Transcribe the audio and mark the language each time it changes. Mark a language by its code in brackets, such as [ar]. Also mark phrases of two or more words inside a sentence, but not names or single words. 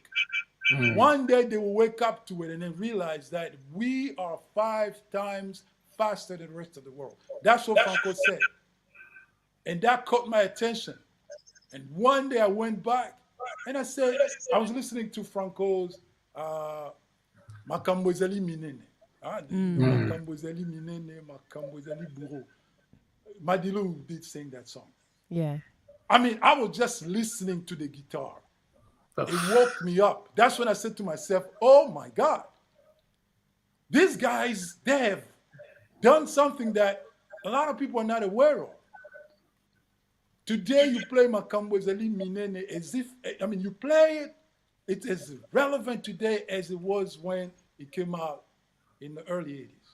[en] One day they will wake up to it and then realize that we are 5 times faster than the rest of the world. That's what Franco said. And that caught my attention. And one day I went back and I said, I was listening to Franco's Makambo Ezali Minene. [ln] Makambo Ezali Minene, Makambo Ezali Buro. [en] Madilu did sing that song. Yeah. I mean, I was just listening to the guitar. It woke me up. That's when I said to myself, oh my God, these guys, they have done something that a lot of people are not aware of. Today you play Makambo Ezali Minene as if, you play it, it's as relevant today as it was when it came out in the early 80s.